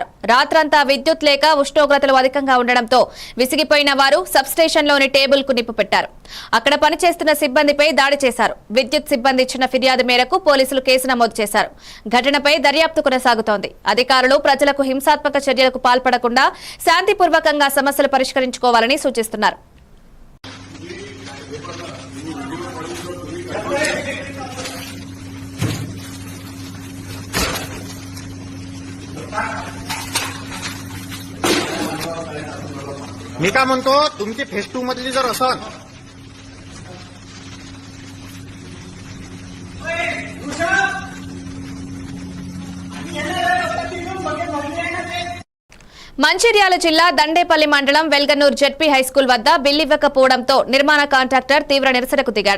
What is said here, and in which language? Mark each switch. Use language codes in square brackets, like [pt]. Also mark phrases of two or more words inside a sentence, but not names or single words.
[te] రాత్రంతా విద్యుత్ లేక ఉష్ణోగ్రతలు అధికంగా ఉండడంతో విసిగిపోయిన వారు సబ్స్టేషన్లోని టేబుల్ కు నిప్పు పెట్టారు. అక్కడ పనిచేస్తున్న సిబ్బందిపై దాడి చేశారు. విద్యుత్ సిబ్బంది ఇచ్చిన ఫిర్యాదు మేరకు పోలీసులు కేసు నమోదు చేశారు. ఘటనపై దర్యాప్తు కొనసాగుతోంది. అధికారులు ప్రజలకు హింసాత్మక చర్యలకు పాల్పడకుండా శాంతిపూర్వకంగా సమస్యలు పరిష్కరించుకోవాలని సూచిస్తున్నారు. [mr] मी काय म्हणतो, तुमची फेज 2 मधली जर असेल [te] మంచిర్యాల జిల్లా దండేపల్లి మండలం వెల్గనూర్ జెడ్పీ హైస్కూల్ వద్ద బిల్ ఇవ్వకపోవడంతో నిర్మాణ కాంట్రాక్టర్ తీవ్ర నిరసనకు దిగాడు.